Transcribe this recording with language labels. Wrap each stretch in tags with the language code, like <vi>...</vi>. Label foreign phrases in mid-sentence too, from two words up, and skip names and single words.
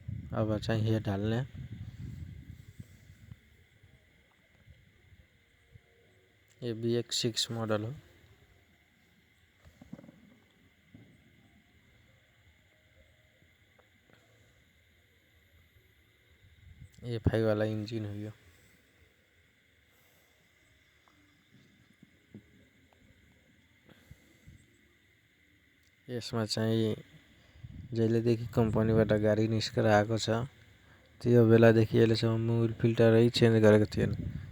<hi>अब चाहिए डालने। ये BX6 मॉडल हो। ये 5 वाला इंजन हुई।</hi> <ne>यसमा चाहिँ जहिलेदेखि कम्पनीबाट गाडी निस्केर आएको छ त्यो बेलादेखि अहिलेसम्म मोबिल फिल्टरै चेन्ज गरेको थिएन।</ne>